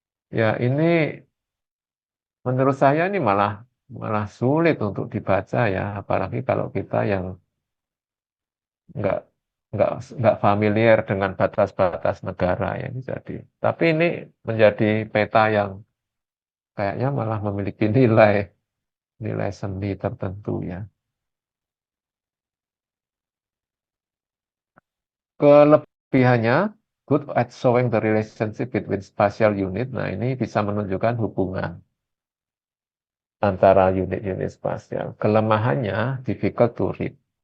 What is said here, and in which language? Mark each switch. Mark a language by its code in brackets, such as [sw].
[id] Ya, ini menurut saya ini malah malah sulit untuk dibaca ya, apalagi kalau kita yang nggak nggak nggak familiar dengan batas-batas negara ya ini jadi. Tapi ini menjadi peta yang kayaknya malah memiliki nilai nilai seni tertentu ya. Kelebihannya, [en] good at showing the relationship between spatial unit. [id] Nah, ini bisa menunjukkan hubungan antara unit-unit spasial. Kelemahannya, [en] difficult to read.